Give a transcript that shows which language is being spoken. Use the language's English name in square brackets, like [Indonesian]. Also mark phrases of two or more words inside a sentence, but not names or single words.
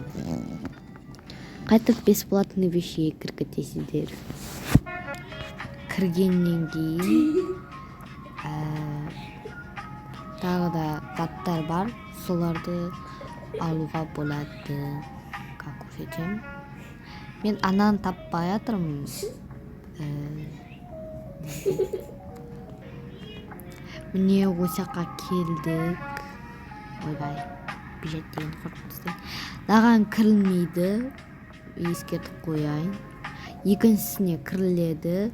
[Kyrgyz] Кайтып [Russian] бесплатный вещиге [Kyrgyz] кирип кетесиздер. Киргенден кийин тагы да заттар бар, соларды алууга болот. Как көрсөтөм. Мен анан таппай атырмын. [Kazakh] Міне осы жаққа келдік. Ойбай, бюджет деген қорқынышты. Маған кірілмейді, ескертіп қояйын. Екіншісіне кіріледі.